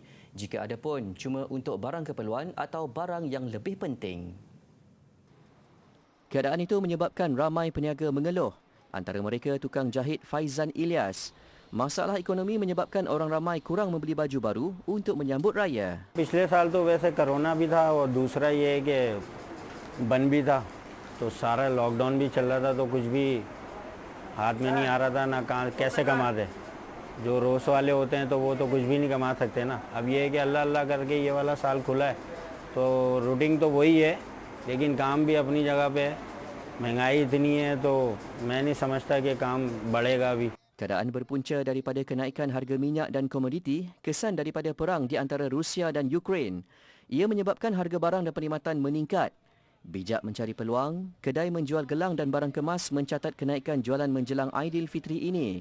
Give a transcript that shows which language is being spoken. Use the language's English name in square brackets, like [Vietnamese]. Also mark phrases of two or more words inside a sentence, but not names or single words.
[Malay] Jika ada pun, cuma untuk barang keperluan atau barang yang lebih penting. Keadaan itu menyebabkan ramai peniaga mengeluh. Antara mereka tukang jahit Faizan Ilyas. Masalah ekonomi menyebabkan orang ramai kurang membeli baju baru untuk menyambut raya. [Hindi] पिछले साल तो वैसे कोरोना भी था और दूसरा ये है कि बंद भी था, तो सारा लॉकडाउन भी चल रहा था, तो कुछ भी हाथ में नहीं आ रहा था ना, कहाँ कैसे कमाते। जो रोज़ वाले होते हैं तो वो तो कुछ भी नहीं कमा सकते ना। अब ये है कि अल्लाह अल्लाह करके ये वाला साल खुला है, तो रूटीन तो वही है, लेकिन काम भी अपनी जगह पे है। महंगाई इतनी है तो मैं नहीं समझता कि काम बढ़ेगा अभी। [Malay] Keadaan berpunca daripada kenaikan harga minyak dan komoditi, kesan daripada perang di antara Rusia dan Ukraine. Ia menyebabkan harga barang dan perkhidmatan meningkat. Bijak mencari peluang, kedai menjual gelang dan barang kemas mencatat kenaikan jualan menjelang Aidilfitri ini.